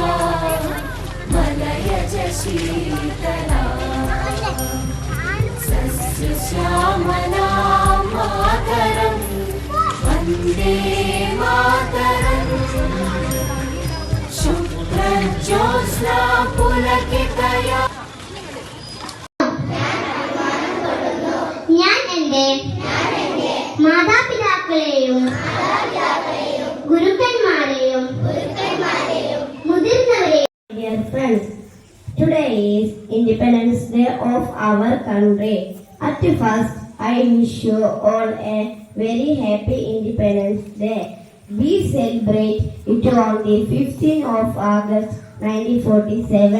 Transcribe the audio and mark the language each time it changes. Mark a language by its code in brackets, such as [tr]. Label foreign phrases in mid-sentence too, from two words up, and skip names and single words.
[sa] मलयज शीतला सस्यश्यामला मातरम् वन्दे मातरम् शुभ्रज्योत्स्ना पुलकितया [ml] ഞാൻ എൻ്റെ മാതാപിതാക്കളെയും ഗുരുക്കന്മാരെയും മുതിർന്നവരെയും. [en] Dear friends, today is Independence Day of our country. At first, I wish you all a very happy Independence Day. We celebrate it on the 15th of August 1947.